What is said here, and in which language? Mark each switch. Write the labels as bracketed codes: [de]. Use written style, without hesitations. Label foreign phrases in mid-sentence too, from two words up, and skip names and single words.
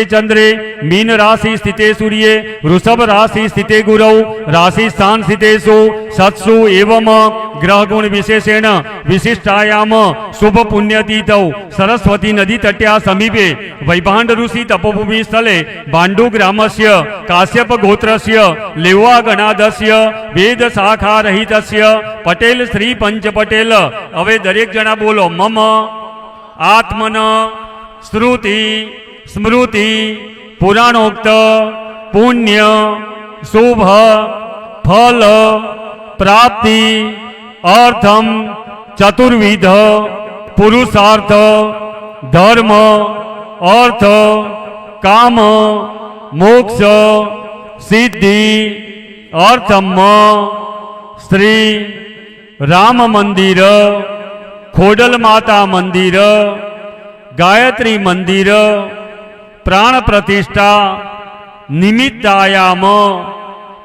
[sa] चंद्रे मीन राशि स्थिते सूर्ये वृषभ राशि स्थिते गुरौ राशि स्थान स्थितेषु सत्सु एवं ग्रह गुण विशेषेण विशिष्टायाम शुभ पुण्यतिथौ सरस्वती नदी तट्या समीपे वैभाण्ड ऋषि तपोभूमि स्थले बांडु ग्रामस्य काश्यप गोत्रस्य लेवा गणादस्य वेद शाखा रहितस्य पटेल श्री पंच पटेल. [gu] હવે દરેક જણા બોલો. [sa] मम आत्मन श्रुति स्मृति पुराणोक्त पुण्य शुभ फल प्राप्ति अर्थम चतुर्विध पुरुषार्थ धर्म अर्थ काम मोक्ष सिद्धि अर्थम श्री राम मंदिर खोडल माता मंदिर गायत्री मंदिर प्राण प्रतिष्ठा निमित्तायाम